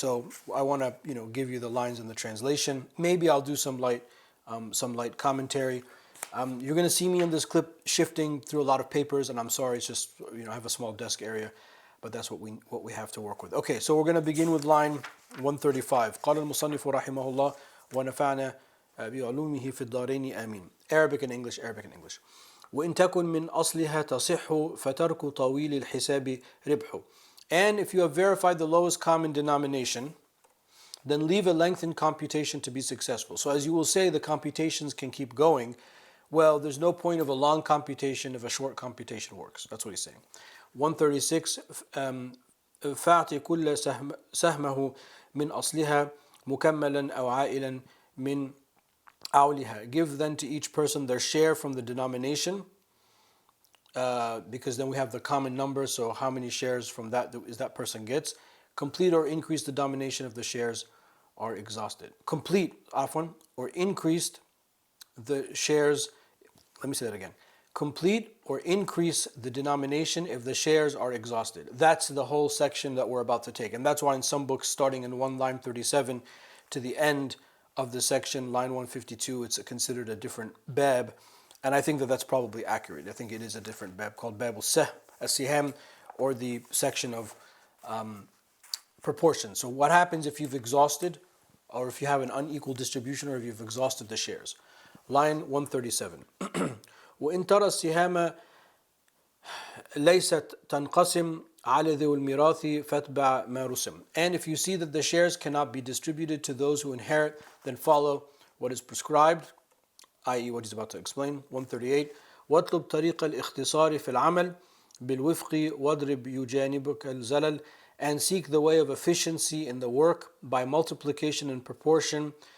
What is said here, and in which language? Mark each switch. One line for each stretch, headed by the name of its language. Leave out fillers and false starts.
English: So I want to, give you the lines in the translation. Maybe I'll do some light commentary. You're going to see me in this clip shifting through a lot of papers, and I'm sorry, it's just, I have a small desk area, but that's what we have to work with. Okay, so we're going to begin with line 135.
Arabic: قال المصنف رحمه الله ونفعنا بعلومه في الدارين آمين.
English: Arabic and English, Arabic and English.
Arabic: وإن تكن من أصلها تصح فترك طويل الحساب ربح.
English: And if you have verified the lowest common denomination, then leave a lengthened computation to be successful. So as you will say, the computations can keep going. Well, there's no point of a long computation if a short computation works. That's what he's saying.
Arabic: 136 فاعطي كل سهمه من أصلها مكملا أو عائلا من أولها.
English: Give then to each person their share from the denomination, because then we have the common number, so how many shares from that person gets. Complete or increase the denomination if the shares are exhausted. Complete, afwan, or increased the shares. Let me say that again. Complete or increase the denomination if the shares are exhausted. That's the whole section that we're about to take. And that's why in some books, starting in line 37 to the end of the section, line 152, it's considered a different bab. And I think that that's probably accurate. I think it is a different bab called Babu Siham, or the section of proportions. So what happens if you've exhausted, or if you have an unequal distribution, or if you've exhausted the shares? Line 137.
Arabic: وإن ترى السهام ليست تنقسم على ذوي الميراث فاتبع ما رسم.
English: And if you see that the shares cannot be distributed to those who inherit, then follow what is prescribed, i.e. what he's about to explain. 138.
Arabic: واطلب طريق الاختصار في العمل بالوفق واضرب يجانبك الزلل,
English: and seek the way of efficiency in the work by multiplication and proportion.